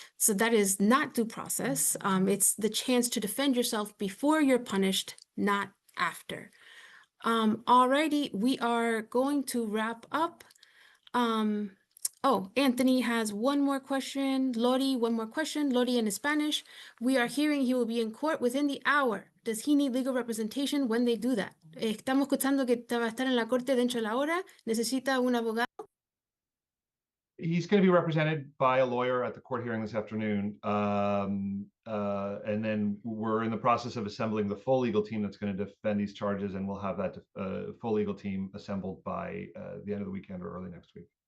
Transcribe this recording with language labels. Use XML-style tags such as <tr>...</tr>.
<en>So that is not due process. It's the chance to defend yourself before you're punished, not after. Alrighty, we are going to wrap up. Oh, Anthony has one more question. Lori, one more question. Lori in Spanish. We are hearing he will be in court within the hour. Does he need legal representation when they do that?</en> <es>Estamos escuchando que va a estar en la corte dentro de la hora. ¿Necesita un abogado?</es> <en>He's going to be represented by a lawyer at the court hearing this afternoon. And then we're in the process of assembling the full legal team that's going to defend these charges, and we'll have that full legal team assembled by the end of the weekend or early next week.</en>